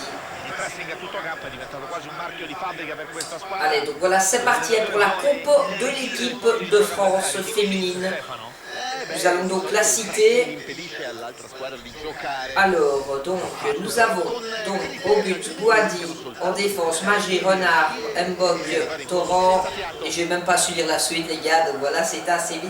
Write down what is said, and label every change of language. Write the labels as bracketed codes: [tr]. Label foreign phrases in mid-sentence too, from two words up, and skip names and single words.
[it] Il pressing a tutto campo è diventato quasi un marchio di fabbrica per questa squadra. [fr] Allez, donc voilà, c'est parti pour la compo de l'équipe de France féminine. Nous allons donc la citer. Alors, donc, nous avons donc au but Boadi, en défense Magé, Renard, Mbog, Torrent, et je vais même pas su lire la suite les gars, donc voilà, c'est assez vite.